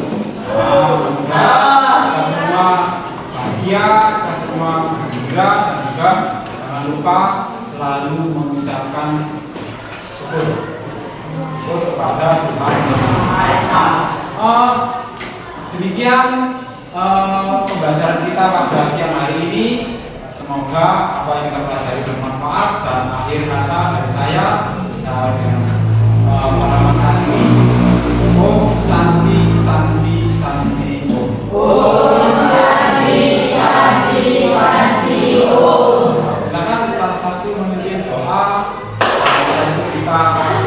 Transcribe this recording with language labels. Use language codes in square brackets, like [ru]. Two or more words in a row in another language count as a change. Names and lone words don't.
[id] Kita semua bahagia, kita semua gembira, dan juga jangan lupa selalu mengucapkan syukur kepada Tuhan Yang Maha Esa. Demikian pembelajaran kita pada siang hari ini. Semoga apa yang kita pelajari bermanfaat, dan akhir kata dari saya dengan nama Santi. [sa] Om Santi Santi Santi Om. Om Santi Santi Santi Om. [id] Silakan salah satu memimpin doa. Pak